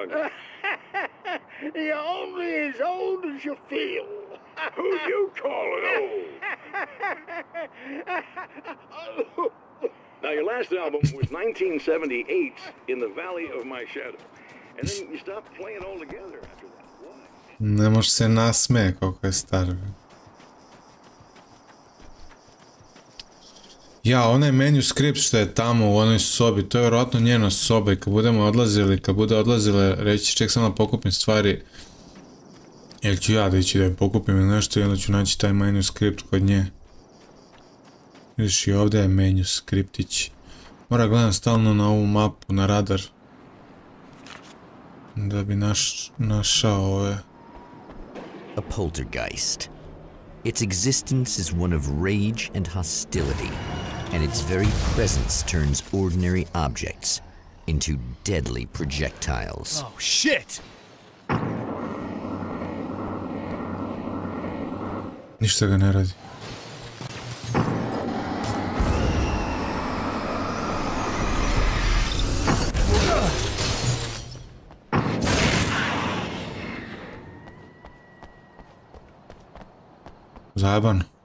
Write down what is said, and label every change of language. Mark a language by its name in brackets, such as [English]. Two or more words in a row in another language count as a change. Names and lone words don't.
[English] You're only as old as you feel. Who you calling old? Now, your last album was 1978's In the Valley of My Shadow. And then you stopped playing altogether after that. Why? [Bosnian] Ne može se nasmeje koliko je star. Ja, onaj manuscript što je tamo u onoj sobi, to je vjerojatno njena soba i kad budemo odlazili, kad bude odlazile, reći ček samo da pokupim stvari. Ili ću ja da ići da je pokupim ili nešto i onda ću naći taj manuscript kod nje. Vidiš i ovdje je manuscriptić. Mora gledam stalno na ovu mapu, na radar. Da bi našao ove. [English] A poltergeist. Its existence is one of rage and hostility, and its very presence turns ordinary objects into deadly projectiles. Oh, shit! [Bosnian] Ništa ga ne radi. Zajebano.